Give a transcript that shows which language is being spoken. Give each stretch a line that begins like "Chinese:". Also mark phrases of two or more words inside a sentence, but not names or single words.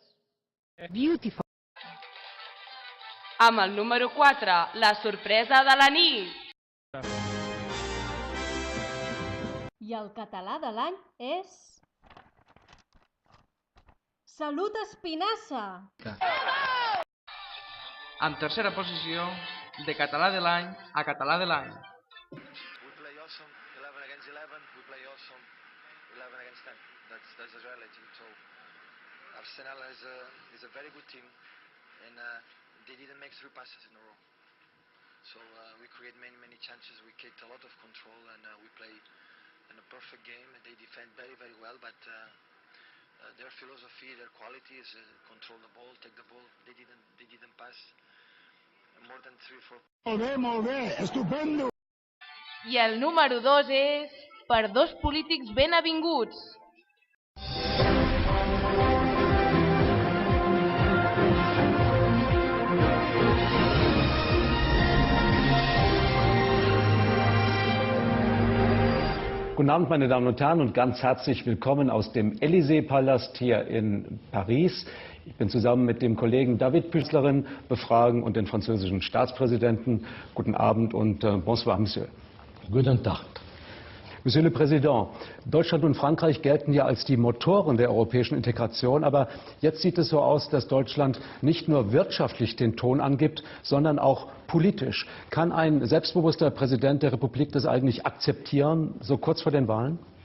English: Beautiful.
Catalan: Amb el número 4, la sorpresa de la nit. I el català de l'any és... Salut Espinassa! En tercera posició, de català de l'any a català de l'any.
English: We play awesome, 11 against 11, we play awesome, 11 against 10. That's the reality. So Arsenal is a very good team, and they didn't make 3 passes in a row. So we create many chances, we kicked a lot of control, and we play in a perfect game. They defend very well, but their philosophy, their quality is control the ball, take the ball. They didn't pass more than 3-4.
Catalan: Molt bé, estupendo! I el número 2 és per 2 polítics ben avinguts.
German: Guten Abend, meine Damen und Herren, und ganz herzlich willkommen aus dem Élysée-Palast hier in Paris. Ich bin zusammen mit dem Kollegen David Püßlerin befragen und den französischen Staatspräsidenten. Guten Abend und
French: bonsoir, Monsieur.
German: Guten Tag.
French: Monsieur le Président,
German: Deutschland und Frankreich gelten ja als die Motoren der europäischen Integration, aber jetzt sieht es so aus, dass Deutschland nicht nur wirtschaftlich den Ton angibt, sondern auch politisch. Kann ein selbstbewusster Präsident der Republik das eigentlich akzeptieren, so kurz vor den Wahlen?